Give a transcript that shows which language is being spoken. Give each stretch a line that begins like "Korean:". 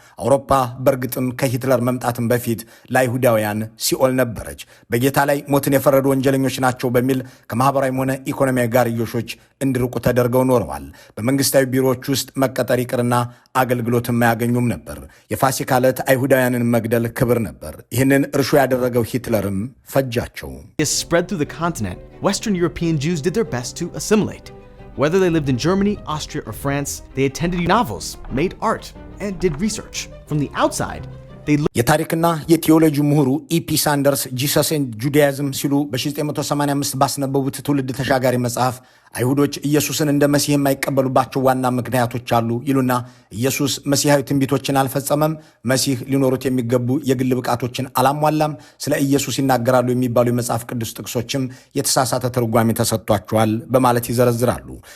Amharic: አውሮፓ በእርግጥም ከሂትለር መምጣትም በፊት ለአይሁዳውያን ሲኦል ነበረች። በጌታ ላይ ሞትን የፈረዱ ወንጀለኞች ናቸው በሚል ከማህበራዊም ሆነ ኢኮኖሚያዊ ጋርዮሾች እንዲርቁ ተደርገው ኖረዋል። በመንግስታዊ ቢሮዎች ውስጥ መቀጠር ይቅርና አገልግሎትም አያገኙም ነበር። የፋሲካ ዕለት አይሁዳውያንን መግደል ክብር ነበር። ይህንን እርሾ ያደረገው ሂትለርም ፈጃቸው።
English: Spread through the continent, Western European Jews did their best to assimilate. Whether they lived in Germany, Austria, or France, they attended novels, made art, and did research. From the outside,
Amharic: የታሪክና የቴዎሎጂ ምሁሩ ኢፒ ሳንደርስ ጂሰስ ኤንድ ጁዳይዝም ሲሉ በ1985 ባስነበቡት ትውልድ ተሻጋሪ መጽሐፍ አይሁዶች ኢየሱስን እንደ መሲህ የማይቀበሉባቸው ዋና ምክንያቶች አሉ ይሉና ኢየሱስ መሲሐዊ ትንቢቶችን አልፈጸመም፣ መሲህ ሊኖሩት የሚገቡ የግል ብቃቶችን አላሟላም፣ ስለ ኢየሱስ ይናገራሉ የሚባሉ የመጽሐፍ ቅዱስ ጥቅሶችም የተሳሳተ ትርጓሜ ተሰጥቷቸዋል በማለት ይዘረዝራሉ።